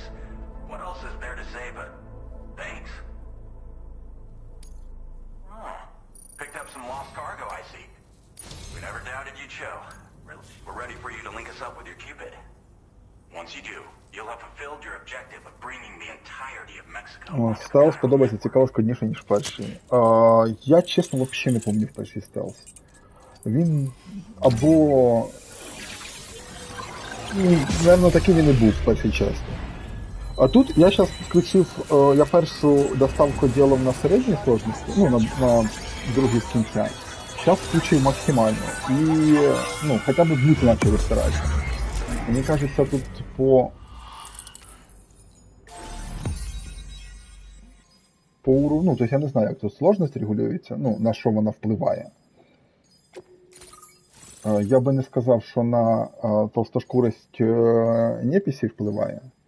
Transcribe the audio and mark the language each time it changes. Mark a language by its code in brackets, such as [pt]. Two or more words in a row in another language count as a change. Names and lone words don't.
[en] What else is there to say but thanks? Oh, picked up some lost cargo, I see. We never doubted you'd show. We're ready for you to link us up with your Cupid. Once you do, you'll have fulfilled your objective of bringing the entirety of Mexico. [uk] Стелс подобається цікаво складніше, ніж перший. Я, чесно, взагалі не пам'ятаю перший стелс. Він або... Наверно, такий він і був в першій часті. А тут я зараз включив, я першу доставку ділав на середній сложності, ну, на другій з кінця. [ru] Сейчас включил максимально. И, ну, хотя бы звуки начали стараться. Мне кажется, тут по уровню, ну, то есть я не знаю, [uk] як тут сложність регулюється, ну, на що вона впливає. Я би не сказав, що на толстошкурость неписі впливає.